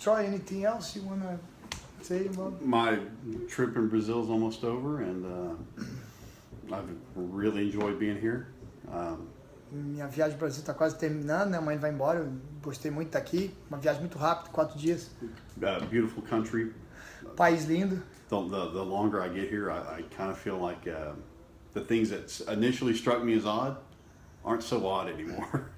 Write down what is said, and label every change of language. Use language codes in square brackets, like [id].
[en] Troy, anything else you wanna say about? My trip in Brazil is almost over, and I've really enjoyed being here. [pt] Minha viagem para o Brasil está quase terminando, né? Amanhã vai embora, eu gostei muito de estar aqui. Uma viagem muito rápida, 4 dias. [en] Beautiful country. [pt] País lindo. [en] The longer I get here, I kind of feel like the things that initially struck me as odd aren't so odd anymore.